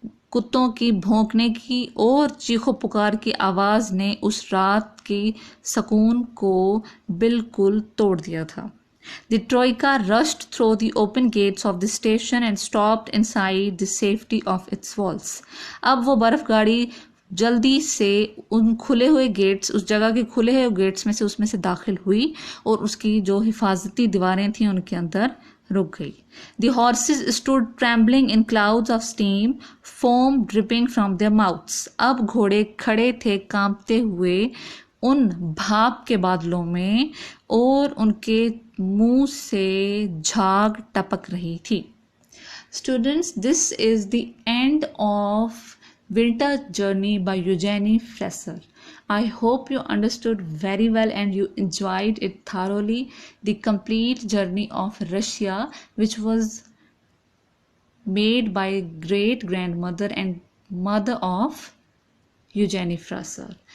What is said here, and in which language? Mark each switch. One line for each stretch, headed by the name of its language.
Hindi: कुत्तों की भौंकने की और चीखो पुकार की आवाज ने उस रात की सुकून को बिल्कुल तोड़ दिया था.
English: The troika rushed through the open gates of the station and stopped inside the safety of its walls.
Hindi: अब वो बर्फ गाड़ी जल्दी से उन खुले हुए गेट्स, उस जगह के खुले हुए गेट्स में से उसमें से दाखिल हुई और उसकी जो हिफाजती दीवारें थीं उनके अंदर रुक गई.
English: The horses stood trembling in clouds of steam, foam dripping from their mouths.
Hindi: अब घोड़े खड़े थे कांपते हुए उन भाप के बादलों में और उनके मुंह से झाग टपक रही थी.
English: Students, this is the end of Winter Journey by Eugenie Fresser. I hope you understood very well and you enjoyed it thoroughly. The complete journey of Russia, which was made by great grandmother and mother of Eugenie Fresser.